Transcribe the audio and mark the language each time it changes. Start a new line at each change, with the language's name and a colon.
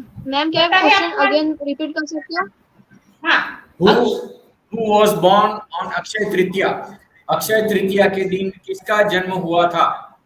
Hindi: Ma'am क्या question again repeat कर सकते हो? हाँ,
English: Who was born on Akshay Tritiya?
Hindi: Akshaya Tritiya के दिन किसका जन्म हुआ था?